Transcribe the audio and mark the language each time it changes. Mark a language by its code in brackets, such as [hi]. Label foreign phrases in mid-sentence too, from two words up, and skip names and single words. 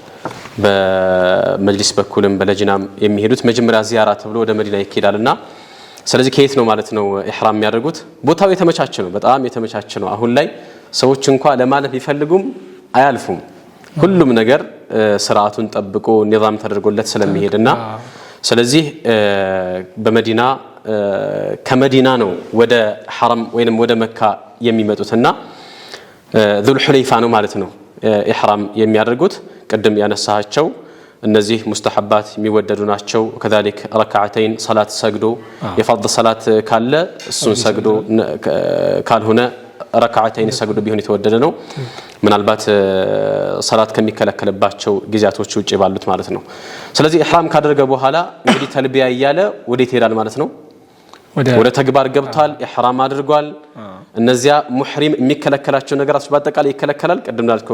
[am] በመጅሊስ በኩልም በለጅናም የሚሄዱት መጀመሪያ ዚያራ ተብሎ ወደ መዲና ይኬዳልና ስለዚህ ከየት ነው ማለት ነው ኢህራም የሚያደርጉት ቦታው የተመቻቸ ነው በጣም የተመቻቸ ነው አሁን ላይ ሰዎች እንኳን ለማለፍ ይፈልጉም አያልፉም ሁሉም ነገር ስርዓቱን ጠብቆ ንዛም ተደርጎለት ስለሚሄድና ስለዚህ በመዲና ከመዲና ነው ወደ ሐረም ወይንም ወደ መካ የሚመጡትና ذو الحليفة ነው ማለት ነው ኢህራም የሚያደርጉት ቅድም ያነሳቸው እነዚህ ሙስተሐባት የሚወደዱ ናቸው [ar] كذلك ركعتين صلاه [am] ሰግዶ የፈርድ ሰላት ካለ እሱን ሰግዶ ካልሆነ ረካዓተይን ሰግዶ ቢሆን የተወደደ ነው ምናልባት ሰላት ከሚከለከለባቸው ጊዜያቶች ውጪ ባሉት ማለት ነው ስለዚህ ኢህራም ካደረገ በኋላ እንግዲህ ተልቢያ ይያለ ወዴት ይሄዳል ማለት ነው ወደ ተግባር ገብቷል ኢህራም አድርጓል እነዚያ ሙህሪም የሚከለከላቸው ነገራቶች በአጠቃላይ ይከለከላል ቀደም እንዳልከው